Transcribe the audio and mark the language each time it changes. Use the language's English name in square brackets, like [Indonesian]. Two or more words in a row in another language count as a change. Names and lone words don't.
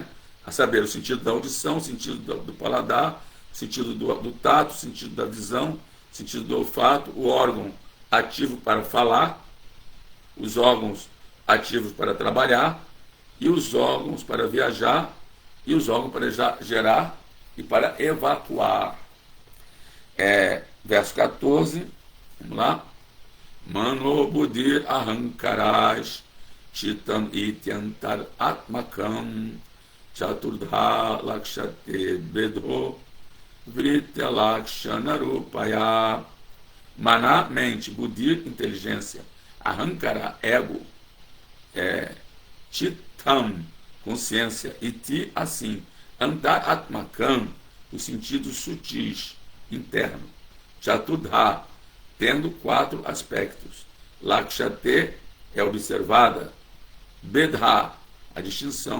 [Portuguese] A saber, o sentido da audição, o sentido do paladar, o sentido do tato, o sentido da visão, o sentido do olfato, o órgão ativo para falar, os órgãos ativos para trabalhar, e os órgãos para viajar, e os órgãos para gerar e para evacuar. Verso 14, vamos lá. [Sanskrit] Mano buddhi ahankaras chitam ityantar atmakam chaturdha lakshate bedho vritya lakshanarupaya. [Portuguese] Maná, mente. Buddhi, inteligência. Ahankara, ego. Chitam, consciência. Iti, assim. [Sanskrit] Antar atmakam, [Portuguese] os sentidos sutis, interno. Chaturdha, tendo 4 aspectos. Lakshate é observada. Bedha, a distinção.